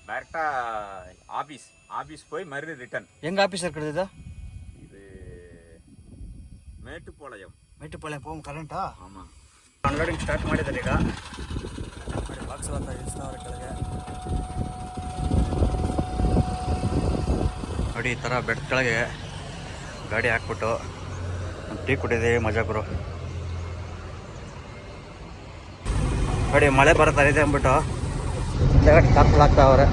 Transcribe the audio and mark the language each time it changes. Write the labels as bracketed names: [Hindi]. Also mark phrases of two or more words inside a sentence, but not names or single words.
[Tamil] ಡೈರೆಕ್ಟಾ ஆபீஸ் போய் மறு ரிட்டர்ன். எங்க ஆபீஸ் இருக்கிறது இது? இது மேட்டுப்பாளையம் போகும் ಕರೆಂಟಾ? ஆமாம். [Kannada] ಅನ್ಲೋಡಿಂಗ್ ಸ್ಟಾರ್ಟ್ ಮಾಡಿದ್ದಾರೆ ಈಗ. ಬಾಕ್ಸ್ ಎಲ್ಲ ಇಳಿಸ್ತಾವ್ರೆ ಕೆಳಗೆ ನೋಡಿ. ಈ ಥರ ಬೆಡ್ ಕೆಳಗೆ ಗಾಡಿ ಹಾಕ್ಬಿಟ್ಟು ಟೀ ಕುಡಿದೆ ಮಜಾ ಗುರು. ನೋಡಿ ಮಳೆ ಬರ್ತಾ ಇದೆ ಅಂದ್ಬಿಟ್ಟು ಟಾರ್ಪಲ್ ಹಾಕ್ತಾವ್ರೆ.